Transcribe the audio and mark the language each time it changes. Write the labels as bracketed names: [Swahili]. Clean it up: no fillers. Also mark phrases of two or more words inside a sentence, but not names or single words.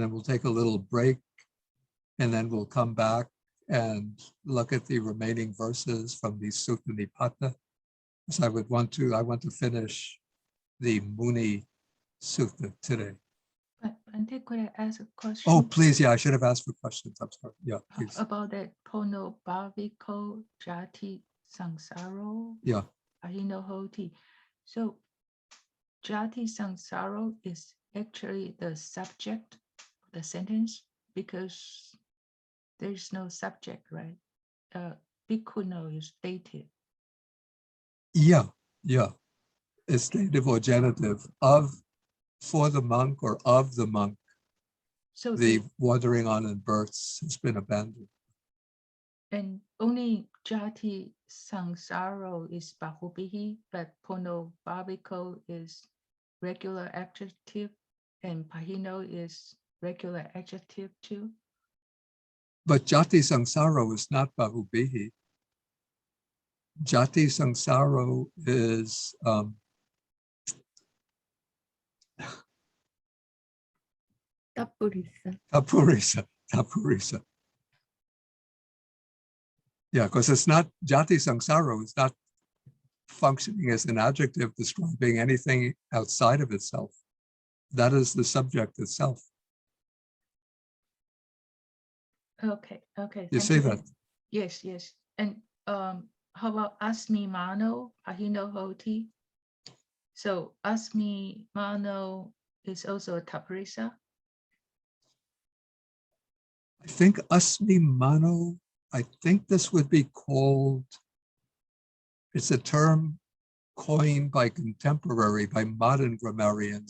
[English] then we'll take a little break and then we'll come back and look at the remaining verses from the Sutta Nipata. So I want to finish the Muni Sutta today. But Bhante, could I ask a question? Oh, please. Yeah, I should have asked for questions. I'm sorry. Yeah, please. About that [Pali] pono bhaviko jati sangsaro [English] Yeah. [Pali] ahino hoti. [English] So [Pali] jati sangsaro [English] is actually the subject of the sentence because there's no subject, right? Bhikkhuno is dative. Yeah. Yeah. It's dative or genitive of, for the monk or of the monk. So The wandering on in births has been abandoned. and only [Pali] jati sangsaro [English] is bahubihi, but [Pali] pono bhaviko [English] is regular adjective and pahino is regular adjective too. But [Pali] jati sangsaro [English] is not bahubihi. [Pali] Jati sangsaro [English] is Tapurisa. tapurisa. Yeah, because it's not, [Pali] jati sangsaro [English] is not functioning as an adjective describing anything outside of itself. That is the subject itself. Okay, okay. You thank see that? Yes, yes. And how about [Pali] asmi mano pahino hoti? [English] So [Pali] asmi mano [English] is also a tapurisa. I think [Pali] asmi mano, [English] I think this would be called, it's a term coined by modern grammarians.